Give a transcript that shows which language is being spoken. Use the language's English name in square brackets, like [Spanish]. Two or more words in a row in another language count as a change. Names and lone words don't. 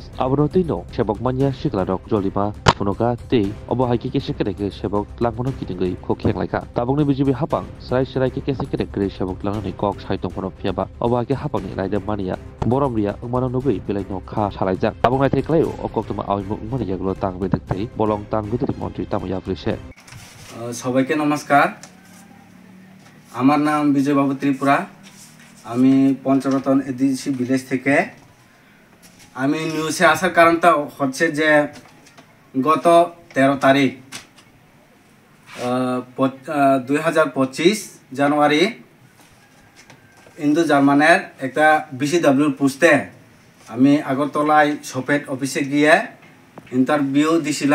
[Kok Borok] Abono tino sebok manya sikla rok jolima phunoka tei obo haiki kese kereke sebok langmono kitingri khokheng laika. Tabungni BJP hapang serai kese kerek sebok langani kok saitong phono phiaba obo haiki hapangni raida mania boromria umano nugui belaino kha salaijak. Tabung naithai klaio okokuma awimo umani yagulo tang bedektei bolong tang bedri মন্ত্রী তাময়া পুলিশে [Bangla] সবাইকে নমস্কার। আমার নাম বিজয় বাবু ত্রিপুরা। আমি পঞ্চরতন এডিসি ভিলেজ থেকে। আমি নিউজে আসার কারণটা হচ্ছে যে গত 13 তারিখ 2025 জানুয়ারি ইন্দো জার্মানের একটা BCW পোস্টে আমি আগরতলায় শপেট অফিসে গিয়ে ইন্টারভিউ দিছিলাম।